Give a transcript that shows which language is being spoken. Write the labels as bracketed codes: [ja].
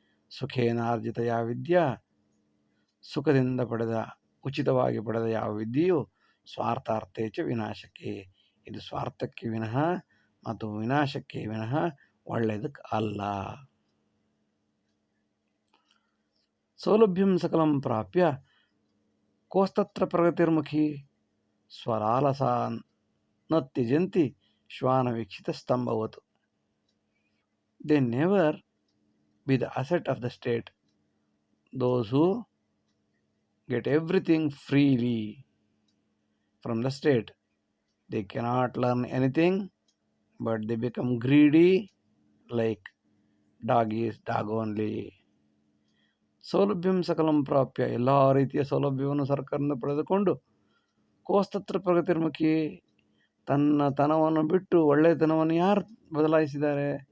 [sa] ಸುಖೇನಾರ್ಜಿತ ಯಾವ ವಿದ್ಯಾ, [kn] ಸುಖದಿಂದ ಪಡೆದ, ಉಚಿತವಾಗಿ ಪಡೆದ ಯಾವ ವಿದ್ಯೆಯು [sa] ಸ್ವಾರ್ಥಾರ್ಥೇ ಚ ವಿನಾಶಕ್ಕೆ, [kn] ಇದು ಸ್ವಾರ್ಥಕ್ಕೆ ವಿನಃ ಮತ್ತು ವಿನಾಶಕ್ಕೆ ವಿನಃ ಒಳ್ಳೆಯದಕ್ಕೆ ಅಲ್ಲ. [sa] ಸೌಲಭ್ಯಂ ಸಕಲಂ ಪ್ರಾಪ್ಯ ಕೋಸ್ತತ್ರ ಪ್ರಗತಿರ್ಮುಖಿ ಸ್ವಲಾಲಸಾನ್ ನ ತ್ಯಜಂತಿ ಶ್ವಾನ ವೀಕ್ಷಿತ ಸ್ತಂಭವತ್. [en] They never be the asset of the state. Those who get everything freely from the state, they cannot learn anything, but they become greedy like dog is dog only. [sa] ಸೌಲಭ್ಯಂ ಸಕಲಂ ಪ್ರಾಪ್ಯ, [kn] ಎಲ್ಲ ರೀತಿಯ ಸೌಲಭ್ಯವನ್ನು ಸರ್ಕಾರದಿಂದ ಪಡೆದುಕೊಂಡು [sa] ಕೋಸ್ತತ್ರ ಪ್ರಗತಿರ್ಮುಖಿ, [kn] ತನ್ನ ತನವನ್ನು ಬಿಟ್ಟು ಒಳ್ಳೆಯತನವನ್ನು ಯಾರು ಬದಲಾಯಿಸಿದ್ದಾರೆ?